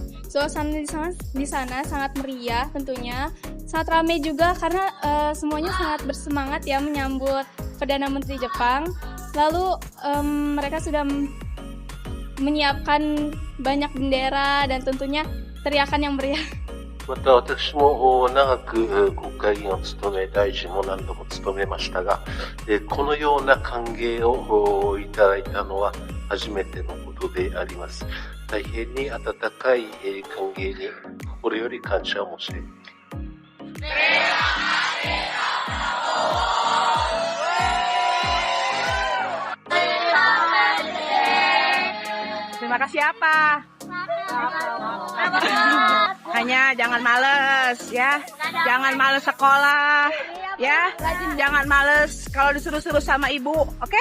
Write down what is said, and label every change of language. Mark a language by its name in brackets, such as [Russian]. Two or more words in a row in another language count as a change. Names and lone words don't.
[Indonesian] Suasana di sana sangat meriah tentunya, sangat ramai juga karena semuanya sangat bersemangat ya menyambut Perdana Menteri Jepang. Lalu mereka sudah menyiapkan banyak bendera dan tentunya teriakan yang meriah. [Japanese] また私も長く国会議員を務め、大臣も何度も務めましたが、このような歓迎をいただいたのは初めてのことであります。大変に温かい歓迎に心より感謝を申し上げます。 [Indonesian] Terima kasih apa? Hanya jangan males ya, jangan males sekolah ya, jangan males kalau disuruh-suruh sama ibu, oke?